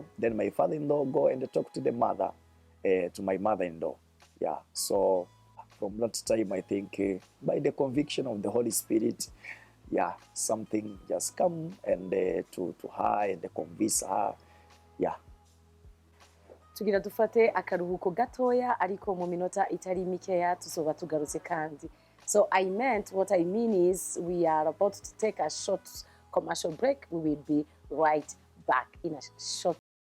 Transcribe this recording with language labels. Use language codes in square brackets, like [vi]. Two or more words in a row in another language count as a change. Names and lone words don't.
[en] Then my father-in-law go and talk to the mother, to my mother-in-law. Yeah. So from that time, I think by the conviction of the Holy Spirit, yeah, something just come and to her and convince her. Yeah. [rn] Tugira dufate akaruhuko gatoya, ariko mu minota itari mikeya tuzoba tugarutse kandi. [en] So what I mean is we are about to take a short commercial break. We will be right back in a short